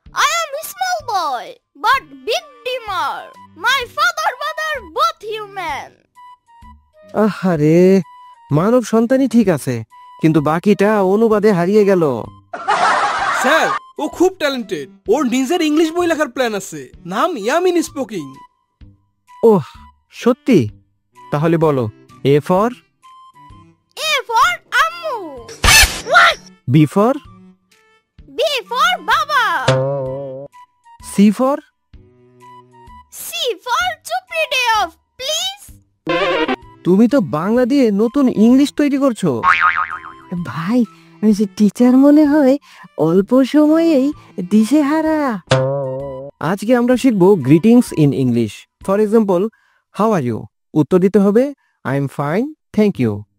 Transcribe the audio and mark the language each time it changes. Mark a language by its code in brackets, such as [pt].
[en] I am a small boy, but big dreamer. My father, mother, both human. [bn] আহারে, মানব সন্তানই ঠিক আছে, কিন্তু বাকিটা অনুবাদে হারিয়ে গেল। স্যার, ও খুব ট্যালেন্টেড, ওর নিজের ইংলিশ বই লেখার প্ল্যান আছে, নাম ইয়ামিন স্পোকিং। ওহ, সত্যি? তাহলে বলো, [en] A for? A for Ammu. B for? B for Baba. C for? C for Chupri day off, please. [bn] তুমি তো বাংলা দিয়ে নতুন ইংলিশ তৈরি করছো। ভাই, টিচার মনে হয় অল্প সময়েই দিশেহারা। আজকে আমরা শিখবো [en] Greetings in English. For example, how are you? [bn] উত্তর দিতে হবে [en] I am fine, thank you.